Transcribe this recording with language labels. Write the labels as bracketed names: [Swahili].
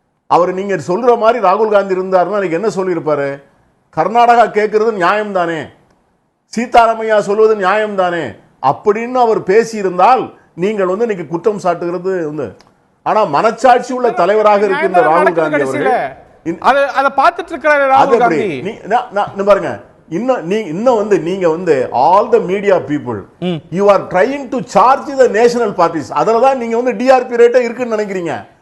[Tamil] அவர் நீங்க சொல்ற மாதிரி ராகுல் காந்தி இருந்தாருன்னா இன்னைக்கு என்ன சொல்லியிருப்பாரு? கர்நாடகா கேட்கறது நியாயம் தானே, சீதாராமையா சொல்வது நியாயம் தானே அப்படின்னு அவர் பேசி இருந்தால் நீங்கள் வந்து இன்னைக்கு குற்றம் சாட்டுகிறது வந்து. ஆனா மனச்சாட்சி உள்ள தலைவராக இருக்கின்ற ராகுல் காந்தி அவர்கள் அதை பார்த்துட்டு இருக்கிறாரு ராகுல் காந்தி. பாருங்க, இன்னும் வந்து நீங்க வந்து [English] all the media people you are trying to charge the national parties. [Tamil] அதனால தான் நீங்க வந்து DRP ரேட் இருக்குன்னு நினைக்கிறீங்க.